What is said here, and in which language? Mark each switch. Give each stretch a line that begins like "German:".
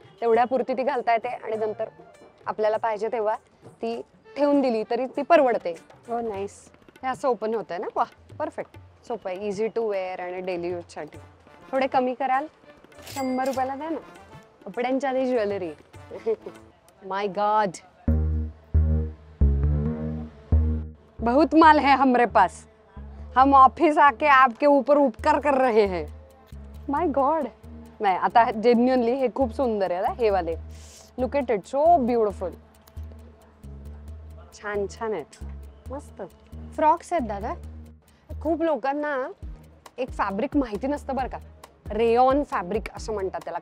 Marathi: तेवढ्यापुरती ती घालता येते आणि नंतर आपल्याला पाहिजे तेव्हा ती ठेवून दिली तरी ती परवडते. हो नाईस. हे असं ओपन होतंय ना, वा परफेक्ट, सोपं आहे,
English: easy to wear
Marathi: आणि डेली यूजसाठी. थोडे कमी कराल? 100 रुपयाला द्या ना. कपड्यांच्या आधी ज्वेलरी.
English: my God,
Hindi: बहुत माल है हमरे पास, हम ऑफिस आके आपके ऊपर उपकार कर रहे हैं.
English: My God.
Marathi: नाही आता जेन्युअनली हे खूप सुंदर आहे हे वाले.
English: Look at it, so beautiful.
Marathi: छान छान आहेत, मस्त फ्रॉक्स आहेत दादा. खूप लोकांना एक फॅब्रिक माहिती नसतं बरं का, रेयॉन फॅब्रिक असं म्हणतात त्याला.